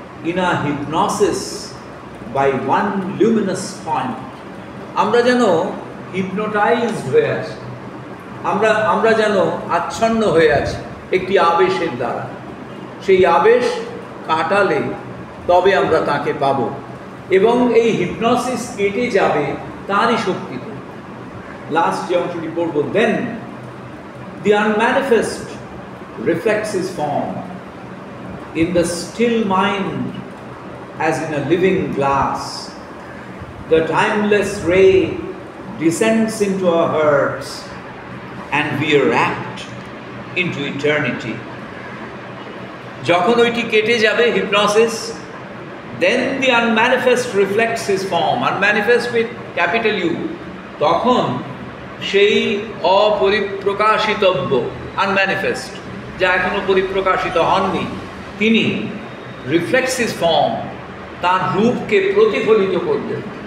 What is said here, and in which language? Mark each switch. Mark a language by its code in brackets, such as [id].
[en] in a hypnosis by one luminous point, [bn] আমরা যেন hypnotised হয়ে আছি, আমরা যেন আচ্ছন্ন হয়ে আছি একটি আবেশের দ্বারা। সেই আবেশ কাটালে তবে আমরা তাকে পাব, এবং এই হিপনোসিস কেটে যাবে তারই শক্তিতে। লাস্ট যে অংশটি পড়ব, [en] Then the unmanifest reflects his form in the still mind as in a living glass. The timeless ray descends into our hearts and we are wrapped into eternity. [bn] যখন ওইটি কেটে যাবে hypnosis, [en] then the unmanifest reflects his form, unmanifest with capital U, [bn] তখন সেই অপরিপ্রকাশিতব্য unmanifest, যা এখনো পরিপ্রকাশিত হননি, তিনি রিফ্লেক্টস হিজ ফর্ম, তার রূপকে প্রতিফলিত করবেন।